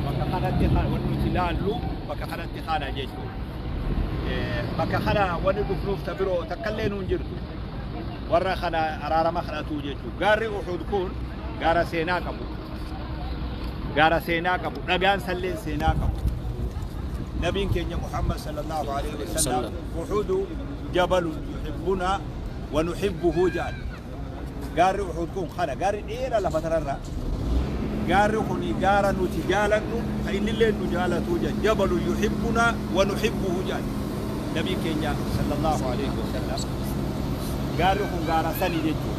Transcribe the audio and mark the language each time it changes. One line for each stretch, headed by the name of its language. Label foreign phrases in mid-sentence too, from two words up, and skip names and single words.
Oromo: bakka kanatti wanni nuti laallu bakka kanatti kana jechuudha. bakka kana wanni dhufnuuf tabiroo takkallee nuun jirtu warra kana araarama kadhatu jechuudha. gaarri Uhud kun gaara seenaa qabu. dhagaan salleen seenaa qabu. nabiin keenya Muhammad
Arabic: صلى الله عليه وسلم أحد جبل يحبنا ونحبه ja'al.
Oromo: gaarri Uhud kun kana gaarri dheeraa lafa tararra gaarri kuni gaara nuti jaalannu ka innillee nu jaalatu
Arabic: جبل يحبنا ونحبه
Oromo: jaan. nabiin keenya
Arabic: صلى الله عليه وسلم
Oromo: gaarri kun gaara sani jechuudha.